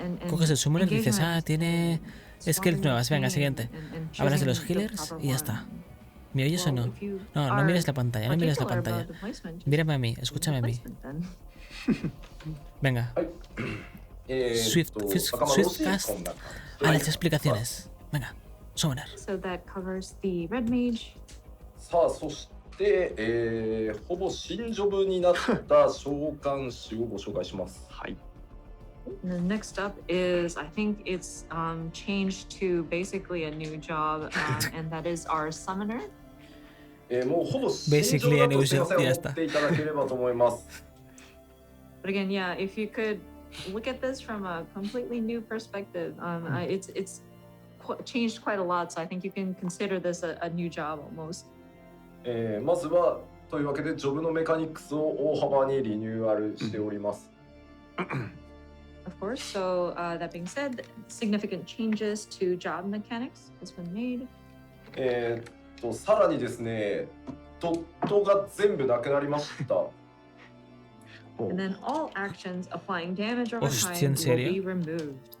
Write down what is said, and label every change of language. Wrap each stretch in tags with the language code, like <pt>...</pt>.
<es>Coges el Summoner y dices, tiene skills nuevas, venga, siguiente. Hablas de los healers y ya está. ¿Me oyes o no? No mires la pantalla, no mires la pantalla. Mírame a mí, escúchame a mí. Venga. Swiftcast a las explicaciones. Venga, Summoner.</es> <en>So that covers the Red Mage.</en> <ja>さあ、そして、ほぼ新ジョブになった召喚師をご紹介します。はい。</ja> <en>The next up is, I think it's changed to basically a new job, and that is our summoner.</en> <ja>もうほぼ新ジョブだとすいません、思っていただければと思います。</ja> <en>But again, yeah, if you could look at this from a completely new perspective, it's changed quite a lot, so I think you can consider this a new job almost.</en> <ja>まずはというわけでジョブのメカニクスを大幅にリニューアルしております。</ja> <en>Of course, so that being said, significant changes to job mechanics has been made.</en> <ja>さらにですね、ドットが全部なくなりました。</ja> <en>And then all actions applying damage over time will be removed.</en>